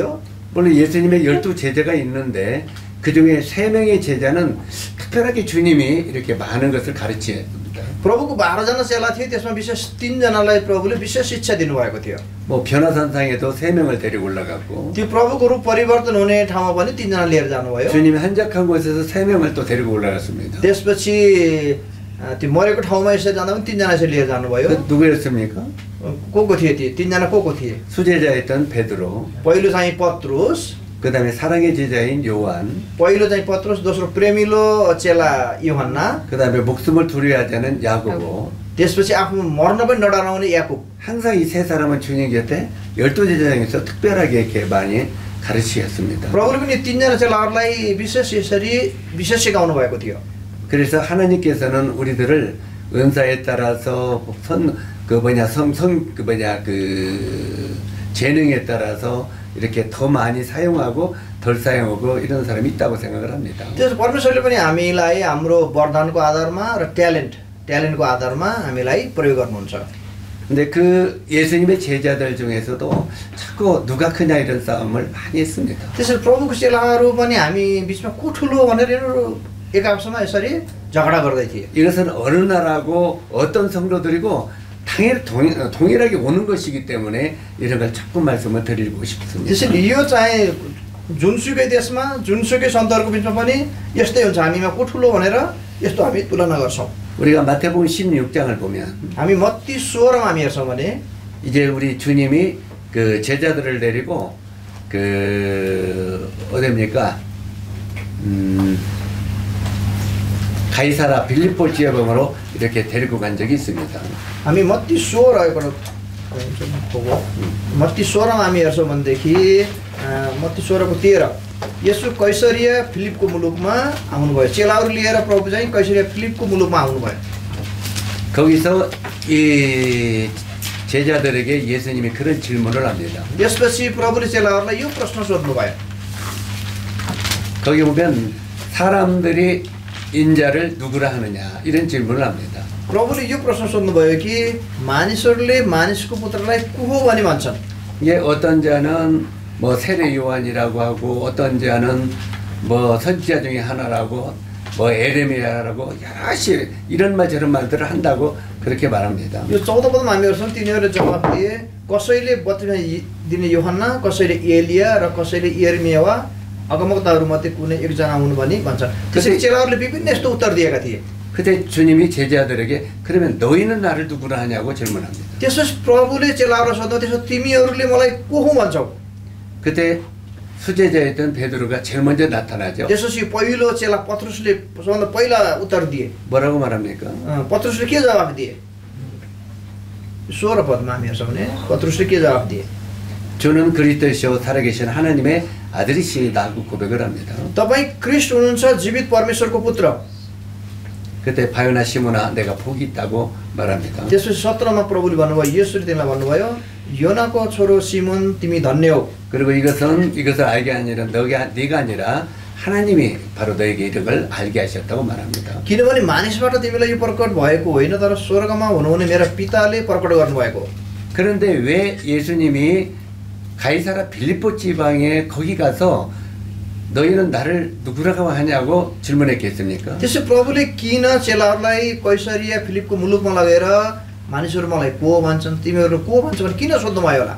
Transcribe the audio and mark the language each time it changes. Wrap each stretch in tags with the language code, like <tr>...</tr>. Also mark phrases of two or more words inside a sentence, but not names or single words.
<ko>물론 예수님의 12 제자가 있는데 그 중에 3명의 제자는 특별하게 주님이 이렇게 많은 것을 가르치셨습니다.</ko> <ne>प्रभुको 12 जना चेला थिए। त्यसमा विशेष 3 जनालाई प्रभुले विशेष शिक्षा दिनुभएको थियो।</ne> <ko>뭐 변화산상에도 3명을 데리고 올라가고</ko> <ne>त्यो प्रभुको रूप परिवर्तन हुने ठाउँमा पनि 3 जना लिएर जानुभयो।</ne> <ko>주님이 한적한 곳에서 3명을 또 데리고 올라갔습니다.</ko> <ne>त्यसपछि त्यो मरेको ठाउँमा यसरी जाँदा पनि 3 जना यसरी लिएर जानुभयो।</ne> <ko>누구였습니까?</ko> <ne>को थिए ती 3 जना को थिए?</ne> <ko>수제자였던 베드로,</ko> <ne>पहिलो चाहिँ पत्रुस,</ne> <ko>그다음에 사랑의 제자인 요한,</ko> <ne>पहिलो चाहिँ पत्रुस, दोस्रो प्रेमिलो चेला यूहन्ना,</ne> <ko>그다음에 목숨을 두려워하지 않은 야고보.</ko> <ne>त्यसपछि आफू मर्न पनि नडराउने याकुब।</ne> <ko>항상 이 세 사람은 주님 곁에 12 제자 중에서 특별하게 이렇게 많이 가르치셨습니다.</ko> <ne>प्रभुले पनि 3 जना चेलाहरूलाई विशेष सिकाउनु भएको थियो।</ne> <ko>그래서 하나님께서는 우리들을 은사에 따라서 재능에 따라서 이렇게 더 많이 사용하고 덜 사용하고 이런 사람이 있다고 생각을 합니다.</ko> <ne>त्यसो परमेश्वरले पनि हामीलाई हाम्रो वरदानको आधारमा र ट्यालेन्टको आधारमा हामीलाई प्रयोग गर्नुहुन्छ।</ne> <ko>근데 그 예수님의 제자들 중에서도 자꾸 누가 크냐 이런 싸움을 많이 했습니다.</ko> <ne>त्यसरी प्रभुको चेलाहरू पनि हामी बिचमा को ठुलो भनेर यिनीहरू एकाअपसँग यसरी झगडा गर्दै थिए।</ne> <ko>이것은 어느 나라고 어떤 성도들이고 당연히 동일하게 오는 것이기 때문에 이런 걸 자꾸 말씀을 드리고 싶습니다.</ko> <ne>त्यसैले यो चाहिँ जुनसुकै देशमा जुनसुकै सन्तहरूको बिचमा पनि यस्तै हुन्छ, हामीमा को ठुलो भनेर यस्तो हामी तुलना गर्छौँ।</ne> <ko>우리가 마태복음 16장을 보면</ko> <ne>हामी मत्ती 16मा हामी हेर्छौँ भने</ne> <ko>이제 우리 주님이 그 제자들을 데리고 그 어디입니까? 가이사라 빌립보 지역으로 이렇게 데리고 간 적이 있습니다.</ko> <ne>हामी मत्ती 16 보고 मत्ती 16मा हामी हेर्छौँ भनेदेखि मत्ती 16को 13 यसो कैसरिया फिलिपको मुलुकमा आउनुभयो। चेलाहरू लिएर प्रभु चाहिँ कैसरिया फिलिपको मुलुकमा आउनुभयो।</ne> <ko>거기서 이 제자들에게 예수님이 그런 질문을 합니다.</ko> <ne>त्यसपछि प्रभुले चेलाहरूलाई यो प्रश्न सोध्नुभयो।</ne> <ko>거기 보면 사람들이 인자를 누구라 하느냐 이런 질문을 합니다.</ko> <ne>प्रभुले यो प्रश्न सोध्नुभयो कि मानिसहरूले मानिसको पुत्रलाई को हो भनी भन्छन्।</ne> <ko>이게 어떤 자는 뭐 세례 요한이라고 하고 어떤 자는 뭐 선지자 중에 하나라고 뭐 에레미야라고 여러 가지 이런 말 저런 말들을 한다고 그렇게 말합니다.</ko> <ne>यो 14 पदमा हामी हेर्छौँ तिनीहरूले जवाफ दिए कसैले बत्तिसमा दिने योहन्ना, कसैले एलिया र कसैले यिर्मया वा अगमवक्ताहरू मध्ये कुनै एकजना हुनु भनी भन्छन्। त्यसैले चेलाहरूले विभिन्न यस्तो उत्तर दिएका थिए।</ne> <ko>그때 주님이 제자들에게 그러면 너희는 나를 누구라 하냐고 질문합니다.</ko> <ne>त्यसपछि प्रभुले चेलाहरूलाई सोध्नु त्यसो तिमीहरूले मलाई को हुँ भन्छौ।</ne> <ko>그때 수제자였던 베드로가 제일 먼저 나타나죠.</ko> <ne>त्यसपछि पहिलो चेला पत्रुसले सबभन्दा पहिला उत्तर दिए।</ne> <ko>뭐라고 말합니까?</ko> <ne>पत्रुसले के जवाफ दिए? 16 पदमा हामी हेर्छौँ भने पत्रुसले के जवाफ दिए?</ne> <ko>주는 그리스도시요 살아계신 하나님의 아들이시다고 고백을 합니다.</ko> <ne>तपाईँ क्रिस्ट हुनुहुन्छ जीवित परमेश्वरको पुत्र।</ne> <ko>그때 바요나 시모나 내가 복이 있다고 말합니다.</ko> <ne>त्यसपछि 17मा प्रभुले भन्नुभयो येशूले तिमीलाई भन्नुभयो योनाको छोरो सिमोन तिमी धन्य हौ।</ne> <ko>그리고 이것을 알게 아니라 네가 아니라 하나님이 바로 너에게 이걸 알게 하셨다고 말합니다.</ko> <ne>किनभने मानिसबाट तिमीलाई यो प्रकट भएको होइन तर स्वर्गमा हुनुहुने मेरा पिताले प्रकट गर्नुभएको।</ne> <ko>그런데 왜 예수님이 가이사라 빌립보 지방에 거기 가서 너희는 나를 누구라고 하냐고 질문했겠습니까?</ko> <ne>त्यसै प्रभुले किन चेलाहरूलाई कैसरिया फिलिपको मुलुकमा लगेर मानिसहरू मलाई को भन्छन् तिमीहरू को भन्छ भने किन सोध्नुभयो होला?</ne>